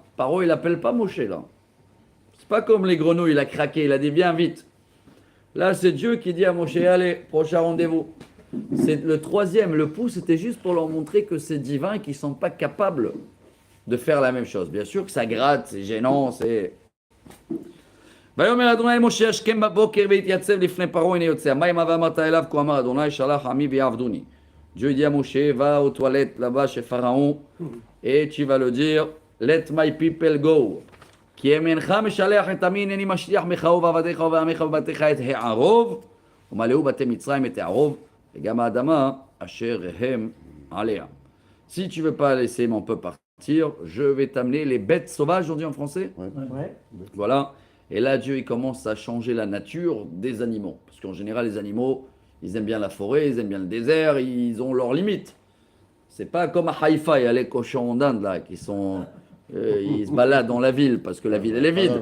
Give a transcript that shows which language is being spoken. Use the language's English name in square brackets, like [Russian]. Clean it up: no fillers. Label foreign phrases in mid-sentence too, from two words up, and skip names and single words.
[French] Paro, il appelle pas Moshe là. C'est pas comme les grenouilles, il a craqué, il a dit viens vite. Là, c'est Dieu qui dit à Moshe, allez, prochain rendez-vous. C'est le troisième, le pouce, c'était juste pour leur montrer que c'est divin et qu'ils ne sont pas capables de faire la même chose. Bien sûr que ça gratte, c'est gênant, c'est... [Hebrew] ויאמר אדוני משה השכם בבוקר והתייצב לפני פרעה הנה יוצא המימה ואמרת אליו כה אמר אדוני שלח עמי ויעבדוני. [French] Dieu dit à Moshe va aux toilettes là-bas chez Pharaon et tu vas le dire [English] let my people go [Hebrew] כי אם אינך משלח את עמי הנני משליח ממך ובעבדיך ובעמך ובבתיך את הערוב ומלאו בתי מצרים את הערוב וגם האדמה אשר הם עליה. [French] Si tu veux pas laisser mon peuple partir, je vais t'amener les bêtes sauvages, on dit en français. Ouais. Voilà. Et là, Dieu il commence à changer la nature des animaux. Parce qu'en général, les animaux, ils aiment bien la forêt, ils aiment bien le désert, ils ont leurs limites. C'est pas comme à Haïfa, il y a les cochons d'Inde là, qui sont Il se balade dans la ville parce que la ville elle est vide.